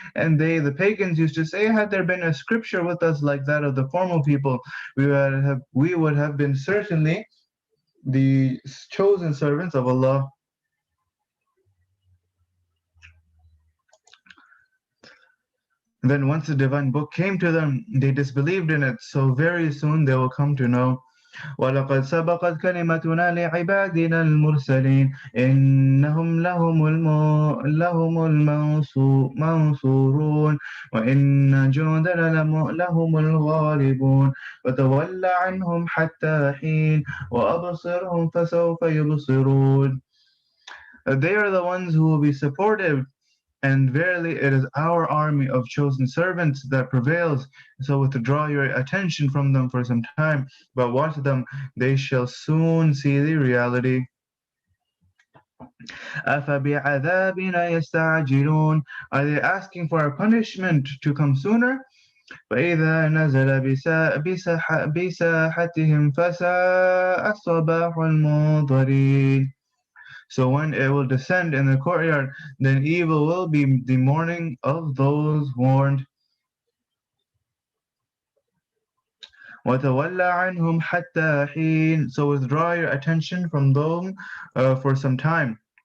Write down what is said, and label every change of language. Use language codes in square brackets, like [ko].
[en] And they, the pagans, used to say, had there been a scripture with us like that of the formal people, we would have been certainly the chosen servants of Allah. Then once the divine book came to them, they disbelieved in it. So very soon they will come to know. [ar] ولقد سبقت كلمتنا لعبادنا المرسلين إنهم لهم المنصورون وإن جندنا لهم الغالبون وتول عنهم حتى حين وأبصرهم فسوف يبصرون. [en] They are the ones who will be supportive, and verily it is our army of chosen servants that prevails. So withdraw your attention from them for some time, but watch them, they shall soon see the reality. [ar] أَفَبِعَذَابِنَا يَسْتَعْجِلُونَ. [en] Are they asking for a punishment to come sooner? [ar] فإذا نزل بساحتهم فساء صباح المنظرين. [en] So when it will descend in the courtyard, then evil will be the morning of those warned. [ar] وَتَوَلَّ عَنْهُمْ حَتَّى حِينٍ. [en] So withdraw your attention from them for some time.